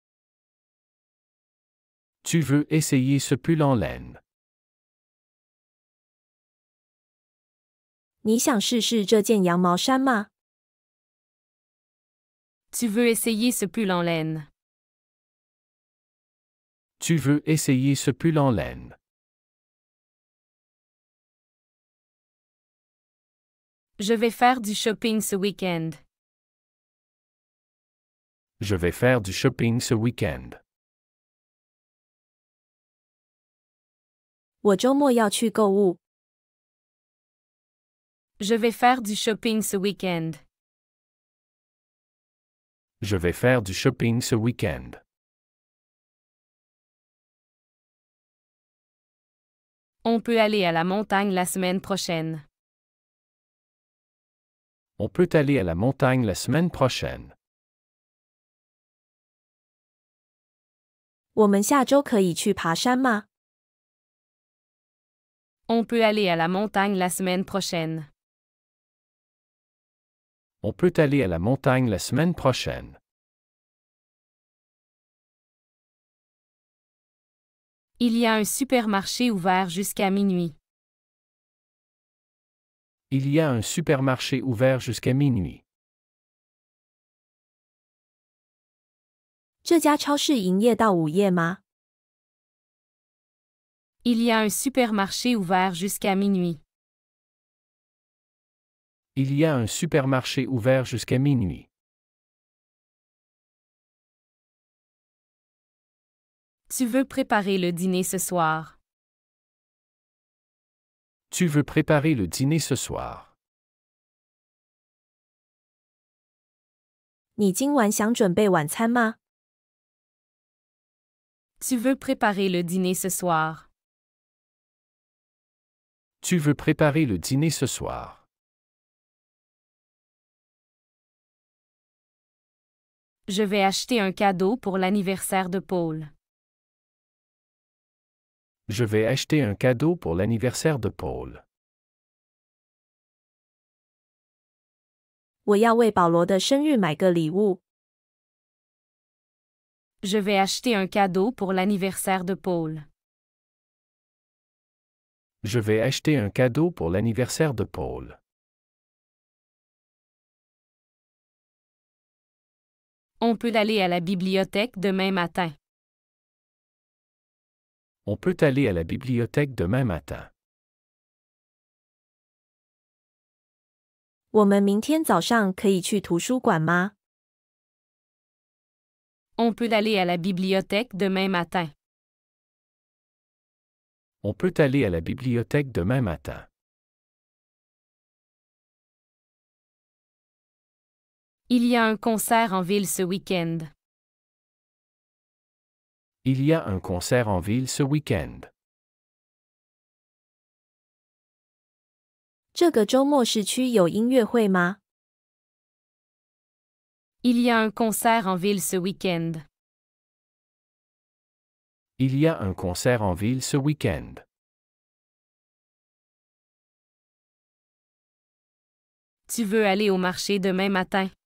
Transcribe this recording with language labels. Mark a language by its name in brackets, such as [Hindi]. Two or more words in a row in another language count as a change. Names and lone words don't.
[French] Tu veux essayer ce pull en laine? [Chinese] 你想试试这件羊毛衫吗？ [French] Tu veux essayer ce pull en laine? Tu veux essayer ce pull en laine? Je vais faire du shopping ce week-end. Je vais faire du shopping ce week-end. [Chinese] 我周末要去购物。 [French] Je vais faire du shopping ce week-end. Je vais faire du shopping ce week-end. On peut aller à la montagne la semaine prochaine. On peut aller à la montagne la semaine prochaine. [Chinese] 我们下周可以去爬山吗？ [French] On peut aller à la montagne la semaine prochaine. On peut aller à la montagne la semaine prochaine. Il y a un supermarché ouvert jusqu'à minuit. Il y a un supermarché ouvert jusqu'à minuit. [Chinese] 这家超市营业到午夜吗？ [French] Il y a un supermarché ouvert jusqu'à minuit. Il y a un supermarché ouvert jusqu'à minuit. Tu veux préparer le dîner ce soir. Tu veux préparer le dîner ce soir. [Chinese] 你今晚想准备晚餐吗？ [French] Tu veux préparer le dîner ce soir. Tu veux préparer le dîner ce soir. Je vais acheter un cadeau pour l'anniversaire de Paul. Je vais acheter un cadeau pour l'anniversaire de Paul. [Chinese] 我要为保罗的生日买个礼物。 [French] Je vais acheter un cadeau pour l'anniversaire de Paul. Je vais acheter un cadeau pour l'anniversaire de Paul. On peut aller à la bibliothèque demain matin. On peut aller à la bibliothèque demain matin. [Chinese] 我们明天早上可以去图书馆吗？ [French] On peut aller à la bibliothèque demain matin. On peut aller à la bibliothèque demain matin. Il y a un concert en ville ce week-end. Il y a un concert en ville ce week-end. [Chinese] 这个周末市区有音乐会吗？ [French] Il y a un concert en ville ce week-end. Il y a un concert en ville ce week-end. Tu veux aller au marché demain matin?